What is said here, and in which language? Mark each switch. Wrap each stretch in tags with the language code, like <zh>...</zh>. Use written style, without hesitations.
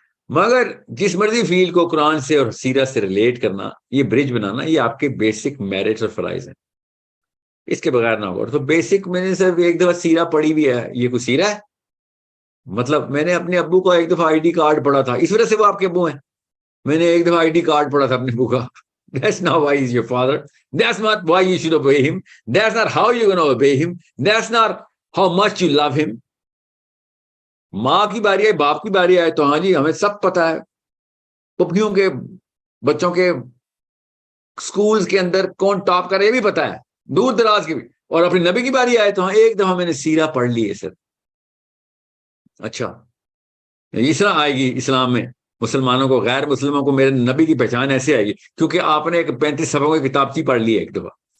<ur>مگر جس مرضی فیلڈ کو قرآن سے اور سیرت سے ریلیٹ کرنا, یہ برج بنانا, یہ آپ کے بیسک میرٹس اور فرائض ہیں. اس کے بغیر نہ ہوگا. تو بیسک میں نے صرف ایک دفعہ سیرہ پڑھی بھی ہے, یہ کوئی سیرہ ہے؟ مطلب میں نے اپنے ابو کا ایک دفعہ آئی ڈی کارڈ پڑھا تھا, اس وجہ سے وہ آپ کے ابو ہیں. میں نے ایک دفعہ آئی ڈی کارڈ پڑھا تھا اپنے ابو کا.</ur> <en>That's not why he's your father. That's not why you should obey him. That's not how you're going to obey him. That's not how much you love him.</en> <ur>ماں کی باری آئے, باپ کی باری آئے تو ہاں جی ہمیں سب پتا ہے, پپیوں کے بچوں کے سکولز کے اندر کون ٹاپ کر رہے یہ بھی پتا ہے, دور دراز کے بھی. اور اپنی نبی کی باری آئے تو ہاں ایک دفعہ میں نے سیرہ پڑھ لی ہے سر. اچھا اس طرح آئے گی اسلام میں مسلمانوں کو, غیر مسلموں کو میرے نبی کی پہچان ایسے آئے گی کیونکہ آپ نے ایک 35 صفحوں کی کتاب کی پڑھ لی ہے ایک دفعہ.</ur>